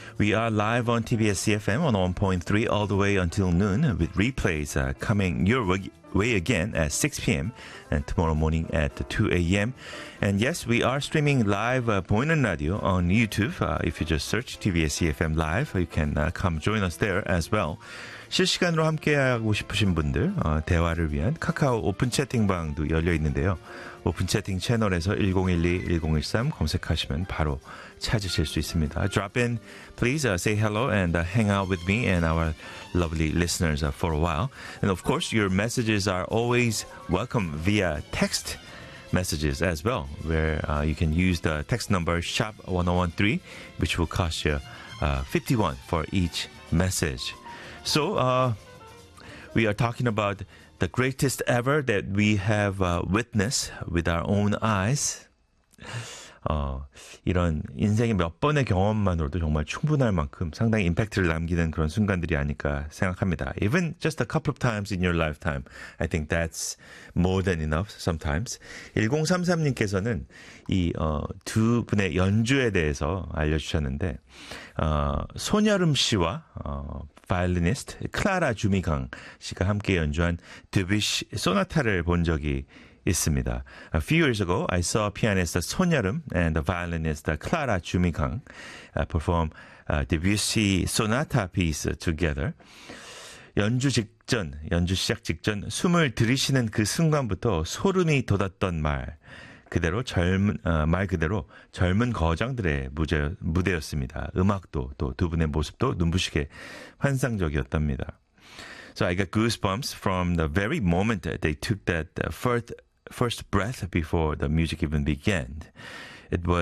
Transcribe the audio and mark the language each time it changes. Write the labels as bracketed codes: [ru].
[en] We are live on TBS CFM 101.3 all the way until noon with replays coming your way again at 6 p.m. and tomorrow morning at 2 a.m. And yes, we are streaming live Boiner Radio on YouTube. If you just search TBS CFM live, you can come join us there as well. [ko] 실시간으로 함께하고 싶으신 분들 대화를 위한 카카오 오픈 채팅방도 열려있는데요. 오픈 채팅 채널에서 1012-1013 검색하시면 바로 찾으실 수 있습니다. [en] Drop in, please say hello and hang out with me and our lovely listeners for a while. And of course, your messages are always welcome via text messages as well, where you can use the text number SHOP1013, which will cost you 51 for each message. So, we are talking about the greatest ever that we have witnessed with our own eyes. [ko] 이런 인생의 몇 번의 경험만으로도 정말 충분할 만큼 상당히 임팩트를 남기는 그런 순간들이 아닐까 생각합니다. [en] Even just a couple of times in your lifetime, I think that's more than enough sometimes. [ko] 1033님께서는 이 두 분의 연주에 대해서 알려주셨는데 손여름 씨와 바이올리니스트 클라라 주미강 씨가 함께 연주한 드뷔시 소나타를 본 적이 있습니다. [en] A few years ago, I saw pianist Son Yeol-eum and the violinist Clara Jumi-kang perform Debussy Sonata piece together. [ko] 연주 시작 직전 숨을 들이쉬는 그 순간부터 소름이 돋았던 말 그대로 젊은 거장들의 무대였습니다. 음악도 또 두 분의 모습도 눈부시게 환상적이었답니다. [en] So I got goosebumps from the very moment that they took that first breath before the music even began. It was